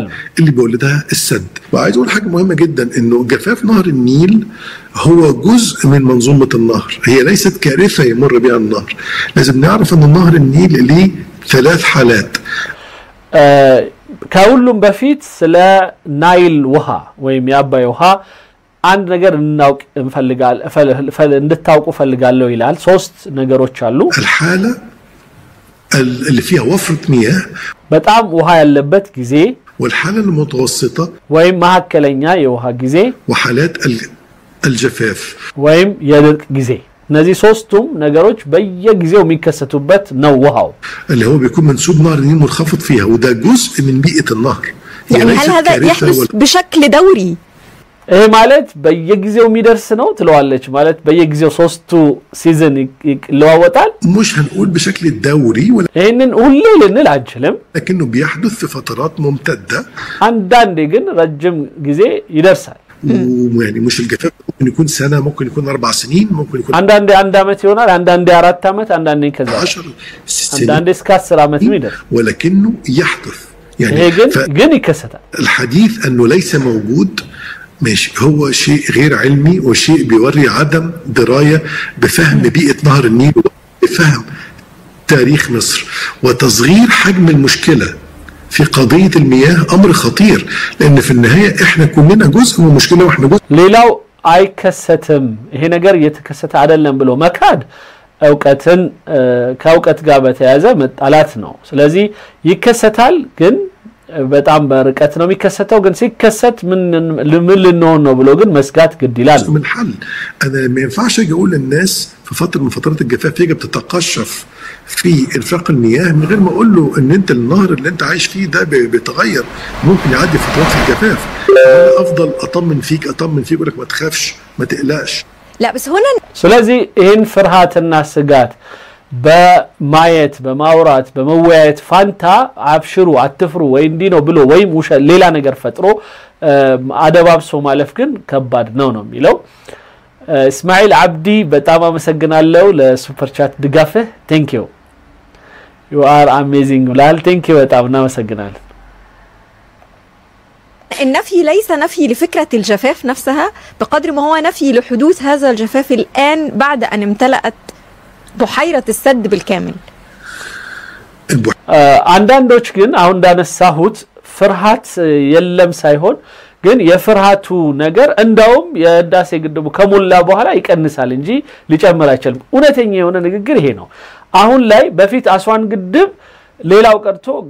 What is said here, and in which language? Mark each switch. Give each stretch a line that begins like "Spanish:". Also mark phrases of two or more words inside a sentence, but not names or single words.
Arabic: اللي بيولدها السد. وعايز اقول حاجه مهمه جدا انه جفاف نهر النيل هو جزء من منظومه النهر، هي ليست كارثه يمر بها النهر. لازم نعرف ان نهر النيل ليه 3 حالات.
Amharic: ከሁሉም በፊት ስለ ናይል ውሃ ወይም የአባይ ውሃ አንድ ነገር እናውቅ እንድታውቁ ፈልጋለሁ ይላል ሶስት ነገሮች አሉ
Arabic: الحالة اللي فيها وفرة مياه
Amharic: በጣም ውሃ ያለበት ጊዜ
Arabic: والحالة المتوسطة
Amharic: ወይም መሐከለኛ የውሃ ጊዜ
Arabic: وحالات الجفاف
Amharic: ወይም የድርቅ ጊዜ እነዚህ ሶስቱም ነገሮች በየጊዜው የሚከሰቱበት ነው ውሃው
Arabic: اللي هو بيكون منسوب نهر النيل منخفض فيها وده جزء من بيئة النهر يعني هل هذا يحدث بشكل دوري
Amharic: ايه ማለት በየጊዜው የሚደርስ ነው ትለዋለች ማለት በየጊዜው ሶስቱ ሲዝን ይለዋወጣል
Arabic: مش هنقول بشكل دوري
Amharic: ይሄንን ሁሌ ልንል አንችልም
Arabic: لكنه بيحدث في فترات ممتدة
Amharic: አንዳንዴ ግን ረጅም ጊዜ ይደርሳል
Arabic: ويعني مش الجفاف ممكن يكون سنة ممكن يكون 4 سنين ممكن يكون
Amharic: አንዳንዴ 1 አመት ይሆናል አንዳንዴ 4 አመት አንዳንዴ ከዛ 10 አንዳንዴ እስከ 10 አመት ይደርስ
Arabic: ولكنه يحدث
Amharic: يعني ግን ይከሰታል
Arabic: الحديث انه ليس موجود ماشي هو شيء غير علمي وشيء بيوري عدم دراية بفهم بيئة نهر النيل وبفهم تاريخ مصر وتصغير حجم المشكلة في قضية المياه أمر خطير لأن في النهاية إحنا كلنا جزء من المشكلة وإحنا جزء
Amharic: ሌላው አይከሰትም ይሄ ነገር እየተከሰተ አይደለም ብሎ መካድ እውቀትን ከእውቀት ጋር በተያያዘ መጣላት ነው ስለዚህ ይከሰታል ግን በጣም በርቀት ነው የሚከሰተው ግን ሲከሰት ምን ልንሆን ነው ብሎ ግን መስጋት ግድ ይላል
Arabic: من حل انا ما ينفعش اجي اقول للناس في فتره من فترات الجفاف يجب تتقشف في انفاق المياه من غير ما اقول له ان انت النهر اللي انت عايش فيه ده بيتغير ممكن يعدي فترات في الجفاف انا افضل اطمن فيك اقول لك ما تخافش ما تقلقش لا بس هنا
Amharic: ስለዚህ ይሄን ፍርሃትና ስጋት በማየት በማውራት በመወያየት ፋንታ አብሽሩ አትፍሩ ወይ እንዲ ነው ብሎ ወይ ሌላ ነገር ፈጥሮ አደባብሶ ማለፍ ግን ከባድ ነው የሚለው እስማኤል አብዲ በጣም አመሰግናለሁ ለሱፐር ቻት ድጋፍህ
English: thank you you are amazing
Amharic: ላል
English: thank you
Amharic: በጣም እናመሰግናለን
Arabic: النفي ليس نفي لفكرة الجفاف نفسها بقدر ما هو نفي لحدوث هذا الجفاف الآن بعد أن امتلأت بحيرة السد بالكامل
Amharic: አንዳንዶች ግን አሁን እንዳነሳሁት ፍርሃት የለም ሳይሆን ግን የፍርሃቱ ነገር እንዳውም የህዳሴ ግድቡ ከሞላ በኋላ ይቀንሳል እንጂ ሊጨምር አይችልም እውነተኛ የሆነ ንግግር ይሄ ነው አሁን ላይ በፊት አስዋን ግድብ ሌላው ቀርቶ